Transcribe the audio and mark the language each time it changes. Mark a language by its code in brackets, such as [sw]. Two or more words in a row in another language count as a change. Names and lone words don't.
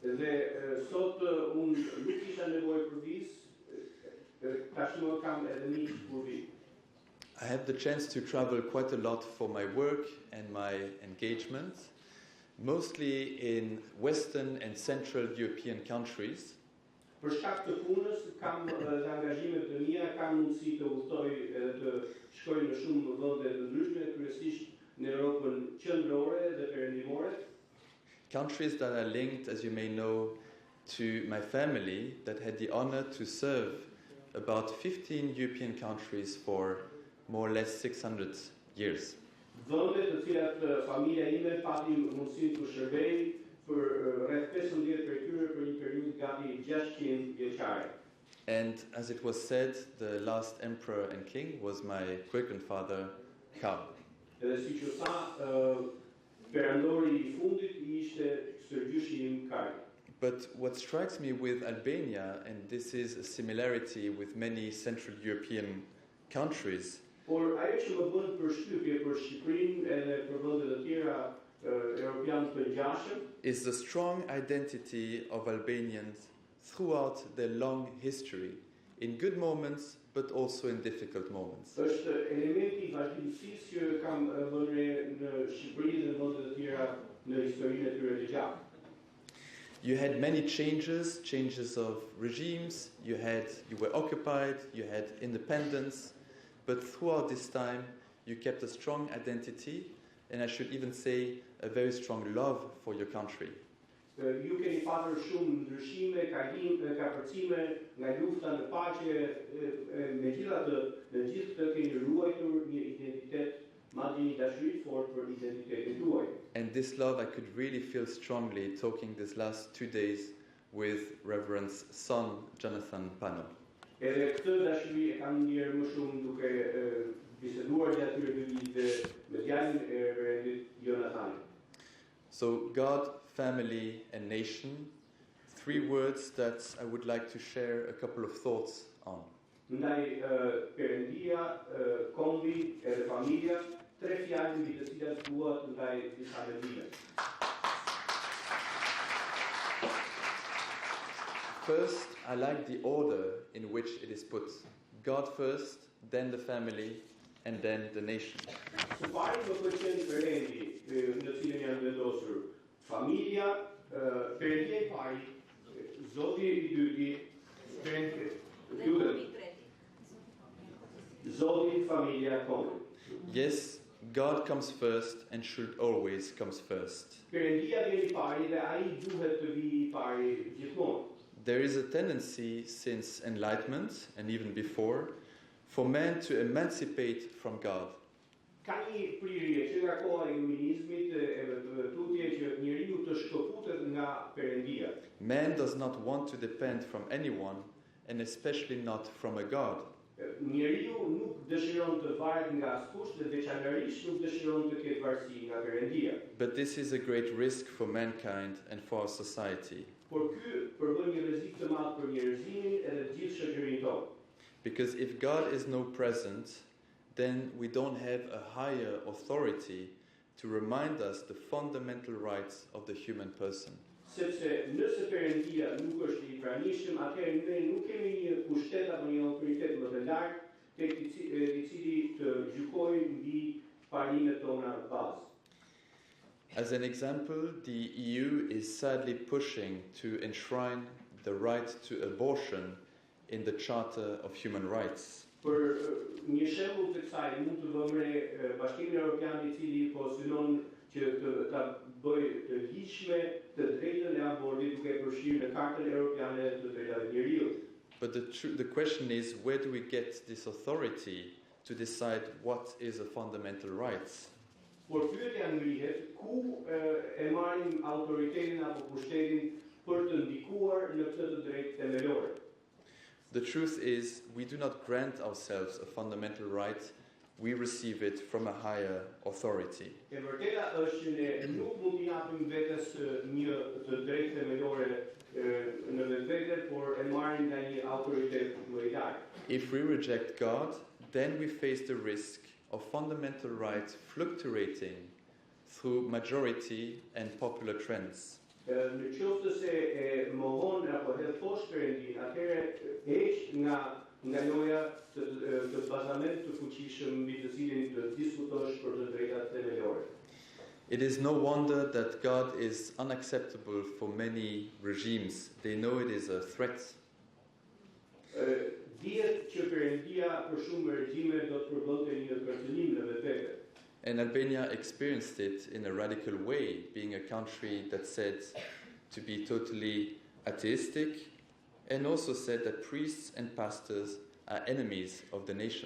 [en] I had the chance to travel quite a lot for my work and my engagement, mostly in Western and Central European countries. [sq] Për shkak të punës kam angazhime të mia, kam mundësi të udhtoj dhe të shkoj në shumë vende të ndryshme, kryesisht në Europën qendrore dhe perëndimore. [en] Countries that are linked, as you may know, to my family that had the honor to serve about 15 European countries for more or less 600 years. [sq] Vende të cilat familja ime pati mundësinë të shërbej për rreth 15 prej tyre për një periudhë gati 600 vjeçare. [en] And as it was said, the last emperor and king was my great-grandfather Karl. [sq] Edhe siç u tha, perandori I fundit ishte stërgjyshi Im Karl. [en] But what strikes me with Albania, and this is a similarity with many Central European countries, [sq] Por ajo që më bën përshtypje për Shqipërinë edhe për vende të tjera Europian të ngjashëm [en] is the strong identity of Albanians throughout their long history, in good moments but also in difficult moments. [sq] Është elementi I vazhdimësisë që kam vënë në Shqipëri dhe vende të tjera në historinë e tyre të gjatë. [en] You had many changes of regimes, you were occupied, you had independence, but throughout this time you kept a strong identity, and I should even say a very strong love for your country. [sq] Ju keni pasur shumë ndryshime, kapërcime nga lufta në paqe, megjithatë në gjithë këtë keni ruajtur një identitet, madje një dashuri fort për identitetin tuaj. [en] And this love I could really feel strongly talking these last 2 days with Reverend's son, Jonathan Pano. [sq] Edhe këtë dashuri e kam ndjerë më shumë duke biseduar gjatë këtyre 2 viteve me djalin e Reverendit Jonathan. [en] So God, family and nation, three words that I would like to share a couple of thoughts on. [sq] Ndaj Perëndia, kombi edhe familja, tre fjalë mbi të cilat dua të ndaj disa mendime. [en] First, I like the order in which it is put. God first, then the family, and then the nation. [sq] Së pari më pëlqen Perëndi në cilën janë vendosur familja, Perëndia I pari, Zoti I dyti, Zoti, familja, kombi. [en] Yes, God comes first and should always comes first. [sq] Perëndia vjen I pari dhe ai duhet të vijë I pari gjithmonë. [en] There is a tendency since Enlightenment and even before for man to emancipate from God. [sq] Ka një prirje që nga koha e iluminizmit e tutje që njeriu të shkëputet nga Perëndia. [en] Man does not want to depend from anyone and especially not from a God. [sq] Njeriu nuk dëshiron të varet nga askush dhe veçanërisht nuk dëshiron të ketë varësi nga Perëndia. [en] But this is a great risk for mankind and for our society. [sq] Por ky përbën një rrezik të madh për njerëzimin edhe të gjithë shoqërinë tonë. [en] Because if God is no present, then we don't have a higher authority to remind us the fundamental rights of the human person. [sq] Sepse nëse Perëndia nuk është I pranishëm, atëherë ne nuk kemi një pushtet apo një autoritet më të lartë tek I cili të gjykojë mbi parimet tona bazë. [en] As an example, the EU is sadly pushing to enshrine the right to abortion in the Charter of Human Rights. [sq] Për një shembull të kësaj mund të vëmë Bashkimin Evropian I cili po synon që ta bëjë të ligjshme të drejtën e abortit duke përfshirë në Kartën Evropiane të Drejtave të Njeriut. [en] But the question is, where do we get this authority to decide what is a fundamental right? [sq] Por pyetja ngrihet, ku e marrim autoritetin apo pushtetin për të ndikuar në këtë të drejtë themelore? [en] The truth is, we do not grant ourselves a fundamental right, we receive it from a higher authority. [sq] E vërteta është që ne nuk mund t'i japim vetes një të drejtë themelore në vetvete, por e marrim nga një autoritet më I lartë. [en] If we reject God, then we face the risk of fundamental rights fluctuating through majority and popular trends. [sq] Në qoftë se e mohon apo hedh poshtë Perëndin, atëherë heq nga loja të bazament të fuqishëm mbi të cilin të diskutosh për të drejtat themelore. [en] It is no wonder that God is unacceptable for many regimes. They know it is a threat. [sq] Dihet që Perëndia për shumë regjime do të përbënte një kërcënim në vetvete. [en] And Albania experienced it in a radical way, being a country that said to be totally atheistic and also said that priests and pastors are enemies of the nation.